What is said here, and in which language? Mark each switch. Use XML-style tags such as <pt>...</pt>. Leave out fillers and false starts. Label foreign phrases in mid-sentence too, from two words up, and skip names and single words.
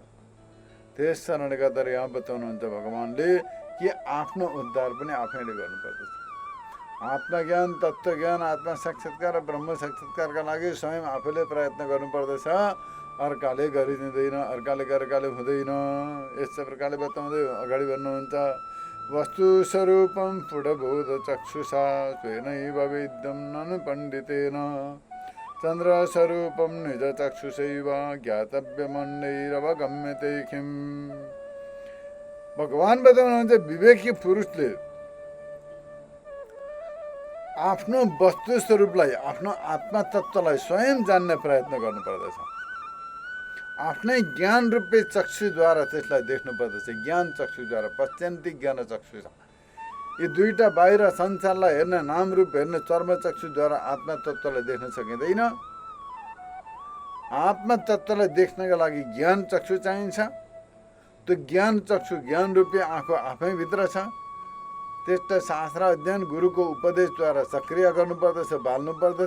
<ne>त्यस कारणले गर्दाखेरि यहाँ बताउनुहुन्छ भगवानले कि आफ्नो उद्धार पनि आफैले गर्नुपर्दछ। आत्मज्ञान, तत्त्वज्ञान, आत्मा साक्षात्कार र ब्रह्म साक्षात्कारका लागि स्वयं आफूले प्रयत्न गर्नुपर्दछ, अर्काले गरिदिँदैन, अर्काले हुँदैन। यस्तो प्रकारले बताउँदै अगाडि बढ्नुहुन्छ</ne> <sa>वस्तु स्वरूपम पुढबोध चक्षुषा स्वेनैव वेद्यं ननु पण्डितेन चन्द्र स्वरूपम निज चक्षुषैव ज्ञातव्यमन्यैरवगम्यते किम्।</sa> <ne>भगवान बताउनुहुन्छ विवेकी पुरुषले आफ्नो वस्तु स्वरूपलाई, आफ्नो आत्मा तत्त्वलाई स्वयं जान्ने प्रयत्न गर्नुपर्दछ। आफ्नै ज्ञान रूपी चक्षुद्वारा त्यसलाई देख्नुपर्दछ। ज्ञान चक्षुद्वारा,</ne> <sa>पश्यन्ति ज्ञान चक्षु।</sa> <ne>यी दुईटा बाहिर संसारलाई हेर्ने, नाम रूप हेर्ने चर्म चक्षुद्वारा आत्मा तत्त्वलाई देख्न सकिँदैन। आत्मा तत्त्वलाई देख्नका लागि ज्ञान चक्षु चाहिन्छ। त्यो ज्ञान चक्षु, ज्ञान रूपी आँखा आफै भित्र छ। त्यसलाई शास्त्र अध्ययन, गुरुको उपदेशद्वारा सक्रिय गर्नुपर्दछ, बाल्नु पर्दछ।</ne>